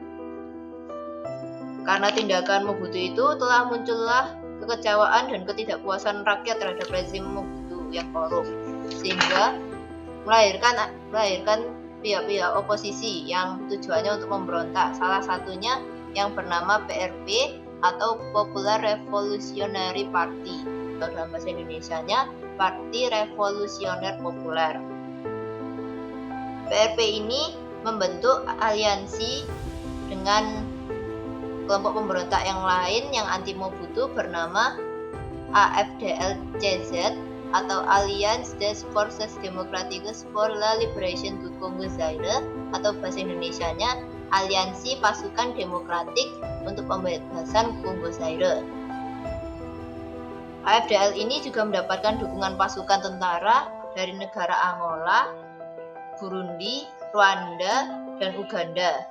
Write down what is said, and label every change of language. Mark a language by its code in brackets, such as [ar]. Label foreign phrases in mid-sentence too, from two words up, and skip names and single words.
[id] Karena tindakan Mobutu itu telah muncullah kekecewaan dan ketidakpuasan rakyat terhadap rezim Mobutu yang korup, sehingga melahirkan pihak-pihak oposisi yang tujuannya untuk memberontak, salah satunya yang bernama PRP atau Popular Revolutionary Party, atau dalam bahasa Indonesianya Parti Revolusioner Populer. PRP ini membentuk aliansi dengan kelompok pemberontak yang lain yang anti Mobutu bernama AFDL-CZ atau Alliance des Forces Démocratiques pour la Libération du Congo Zaire, atau bahasa Indonesianya Aliansi Pasukan Demokratik untuk Pembebasan Kongo Zaire. AFDL ini juga mendapatkan dukungan pasukan tentara dari negara Angola, Burundi, Rwanda, dan Uganda.